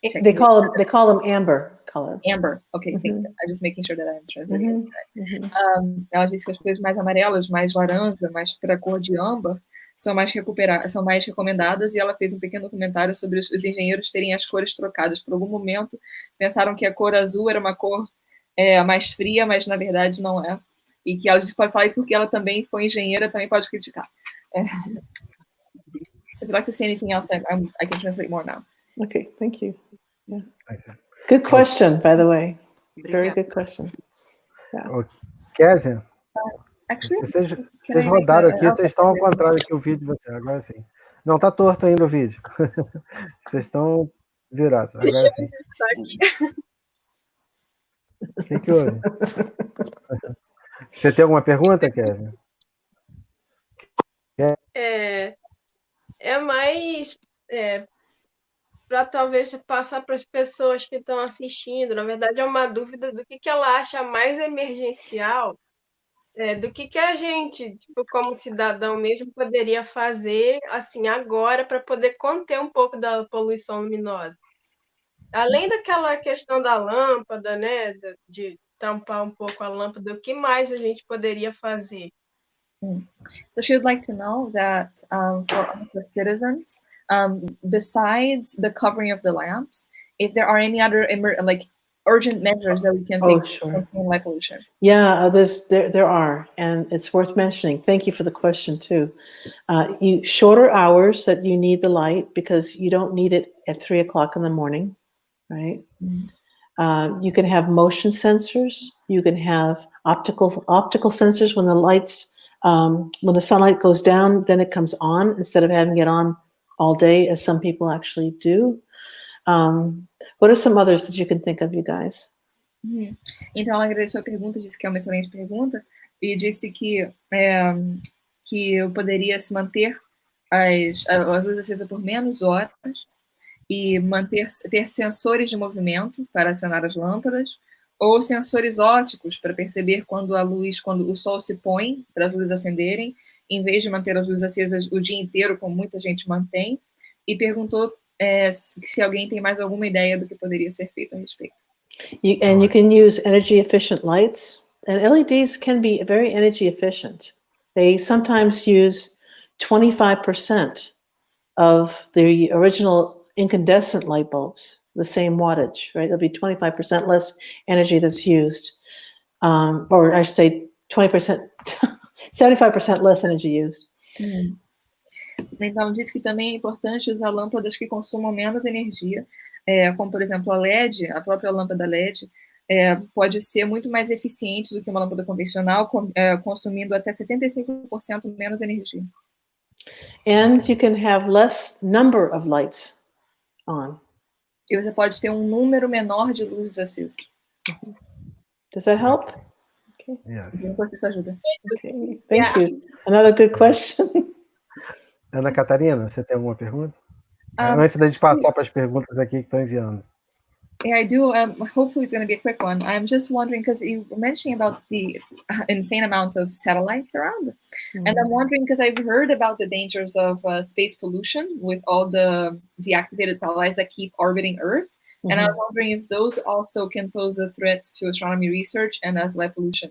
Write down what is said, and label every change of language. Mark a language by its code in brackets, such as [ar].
[en] they call them amber color. Amber. Okay, thank you. I'm just making sure that I'm translating it right. [pt] Ela disse que as cores mais amarelas, mais laranja, mais para a cor de âmbar, são mais recomendadas, e ela fez um pequeno comentário sobre os engenheiros terem as cores trocadas. Por algum momento, pensaram que a cor azul era uma cor mais fria, mas na verdade não é. E que ela pode falar isso porque ela também foi engenheira, também pode criticar. [en] So if you'd like to say anything else, I can translate more now. Okay, thank you. Yeah. Good question, by the way. Very good question. Yeah. [pt] Kézia, vocês rodaram aqui, vocês estão ao contrário aqui o vídeo de você, agora sim. Não, tá torto ainda o vídeo. Vocês estão virados, agora sim. O que houve? Você tem alguma pergunta, Kézia? É mais para talvez passar para as pessoas que estão assistindo. Na verdade, é uma dúvida do que ela acha mais emergencial, do que a gente, tipo, como cidadão mesmo, poderia fazer assim agora para poder conter um pouco da poluição luminosa. Além daquela questão da lâmpada, né, de tampar um pouco a lâmpada, o que mais a gente poderia fazer? [en] So she would like to know that for the citizens, besides the covering of the lamps, if there are any other urgent measures that we can take to contain light pollution. Yeah, there are, and it's worth mentioning. Thank you for the question too. Shorter hours that you need the light, because you don't need it at 3 o'clock in the morning, right? You can have motion sensors. You can have optical sensors when the lights. When the sunlight goes down, then it comes on instead of having it on all day, as some people actually do. What are some others that you can think of, you guys? [pt] Então, ela agradeceu a pergunta, disse que é uma excelente pergunta, e disse que eu poderia se manter a luz acesa por menos horas e ter sensores de movimento para acionar as lâmpadas, ou sensores ópticos para perceber quando o sol se põe, para as luzes acenderem, em vez de manter as luzes acesas o dia inteiro, como muita gente mantém, e perguntou se alguém tem mais alguma ideia do que poderia ser feito a respeito. [en] And you can use energy efficient lights, and LEDs can be very energy efficient. They sometimes use 25% of the original incandescent light bulbs, the same wattage, right? There'll be 25% less energy that's used. or I should say 20%, 75% less energy used. [pt] Então, diz que também é importante usar lâmpadas que consumam menos energia, como, por exemplo, a LED, a própria lâmpada LED, pode ser muito mais eficiente do que uma lâmpada convencional, consumindo até 75% menos energia. [en] And you can have less number of lights on. [pt] E você pode ter um número menor de luzes acesas. [en] Does that help? Yes. [pt] Isso ajuda. [en] Okay, thank you. Another good question. [pt] Ana Catarina, você tem alguma pergunta? Antes da gente passar para as perguntas aqui que estão enviando. [en] Yeah, I do. Hopefully it's going to be a quick one. I'm just wondering, because you were mentioning about the insane amount of satellites around. And I'm wondering, because I've heard about the dangers of space pollution with all the deactivated satellites that keep orbiting Earth. And I was wondering if those also can pose a threat to astronomy research and as light pollution.